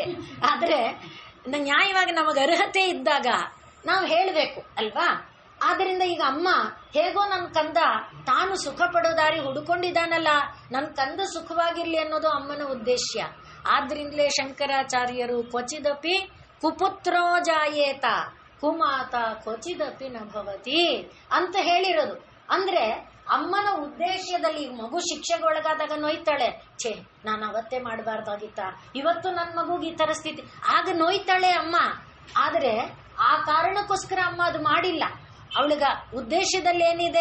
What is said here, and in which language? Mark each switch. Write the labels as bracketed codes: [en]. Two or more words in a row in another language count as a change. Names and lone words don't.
[kn] ಆದ್ರೆ ನ್ಯಾಯವಾಗಿ ನಮಗೆ ಅರ್ಹತೆ ಇದ್ದಾಗ ನಾವು ಹೇಳಬೇಕು ಅಲ್ವಾ? ಆದ್ರಿಂದ ಈಗ ಅಮ್ಮ ಹೇಗೋ ನನ್ನ ಕಂದ ತಾನು ಸುಖ ಪಡೋ ದಾರಿ ಹುಡುಕೊಂಡಿದ್ದಾನಲ್ಲ, ನನ್ನ ಕಂದ ಸುಖವಾಗಿರ್ಲಿ ಅನ್ನೋದು ಅಮ್ಮನ ಉದ್ದೇಶ. ಆದ್ರಿಂದಲೇ ಶಂಕರಾಚಾರ್ಯರು [sa] ಕ್ವಚಿದಪಿ ಕುಪುತ್ರೋ ಜಾಯೇತ ಕುಮಾತ ಕ್ವಚಿದಪಿ ನ ಭವತಿ [kn] ಅಂತ ಹೇಳಿರೋದು. ಅಂದ್ರೆ ಅಮ್ಮನ ಉದ್ದೇಶದಲ್ಲಿ ಮಗು ಶಿಕ್ಷೆಗೆ ಒಳಗಾದಾಗ ನೋಯ್ತಾಳೆ, ಛೇ ನಾನು ಅವತ್ತೇ ಮಾಡಬಾರ್ದಾಗಿತ್ತ, ಇವತ್ತು ನನ್ನ ಮಗುಗೆ ಈ ತರ ಸ್ಥಿತಿ, ಆಗ ನೋಯ್ತಾಳೆ ಅಮ್ಮ. ಆದ್ರೆ ಆ ಕಾರಣಕ್ಕೋಸ್ಕರ ಅಮ್ಮ ಅದು ಮಾಡಿಲ್ಲ. ಅವಳಿಗ ಉದ್ದೇಶದಲ್ಲಿ ಏನಿದೆ?